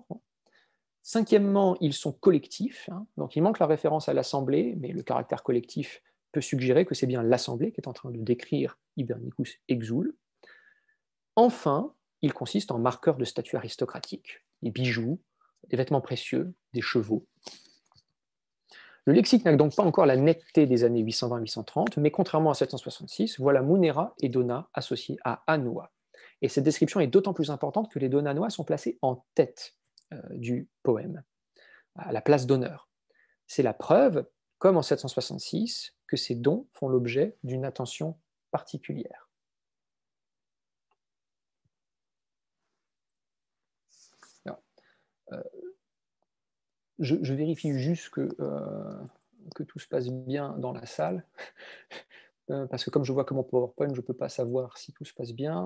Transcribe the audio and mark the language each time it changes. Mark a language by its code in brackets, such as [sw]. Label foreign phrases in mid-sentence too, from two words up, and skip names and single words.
[fr] Cinquièmement, ils sont collectifs, hein, donc il manque la référence à l'assemblée, mais le caractère collectif peut suggérer que c'est bien l'assemblée qui est en train de décrire Hibernicus Exul. Enfin, ils consistent en marqueurs de statut aristocratique, des bijoux, des vêtements précieux, des chevaux. Le lexique n'a donc pas encore la netteté des années 820-830, mais contrairement à 766, voilà [la] munera et dona [fr] associés à annua. Et cette description est d'autant plus importante que les donanois sont placés en tête du poème, à la place d'honneur. C'est la preuve, comme en 766, que ces dons font l'objet d'une attention particulière. Alors, je vérifie juste que tout se passe bien dans la salle, parce que comme je vois que mon PowerPoint, je ne peux pas savoir si tout se passe bien.